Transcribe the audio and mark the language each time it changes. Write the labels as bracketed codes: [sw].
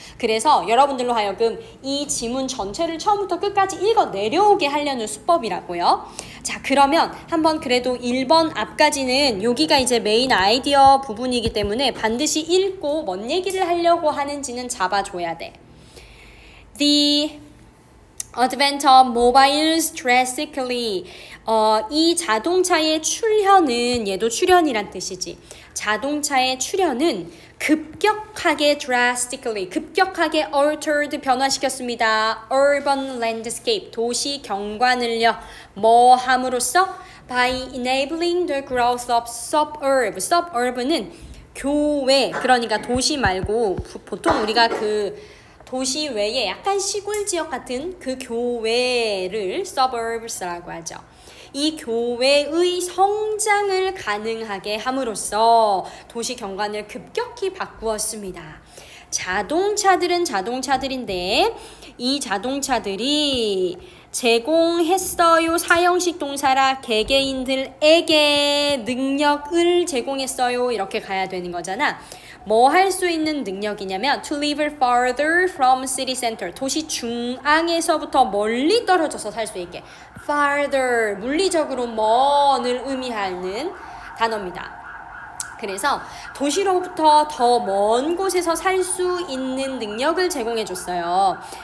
[ko] 그래서 여러분들로 하여금 이 지문 전체를 처음부터 끝까지 읽어 내려오게 하려는 수법이라고요. 자, 그러면 한번 그래도 1번 앞까지는 여기가 이제 메인 아이디어 부분이기 때문에 반드시 읽고 뭔 얘기를 하려고 하는지는 잡아줘야 돼. [en] The advent of mobiles drastically. [ko] 이 자동차의 출현은, 얘도 출현이란 뜻이지. 자동차의 출현은 급격하게 drastically, 급격하게 altered, 변화시켰습니다. urban landscape, 도시 경관을요. 뭐 함으로써? [en] by enabling the growth of suburb. [ko] suburb는 교외, 그러니까 도시 말고 보통 우리가 그 도시 외에 약간 시골 지역 같은 그 교외를 suburbs라고 하죠. 이 교외의 성장을 가능하게 함으로써 도시 경관을 급격히 바꾸었습니다. 자동차들은 자동차들인데 이 자동차들이 제공했어요. 사형식 동사라 개개인들에게 능력을 제공했어요. 이렇게 가야 되는 거잖아. 뭐 할 수 있는 능력이냐면 [en] to live farther from city center. [ko] 도시 중앙에서부터 멀리 떨어져서 살 수 있게. farther, 물리적으로 먼을 의미하는 단어입니다. 그래서 도시로부터 더 먼 곳에서 살 수 있는 능력을 제공해 줬어요.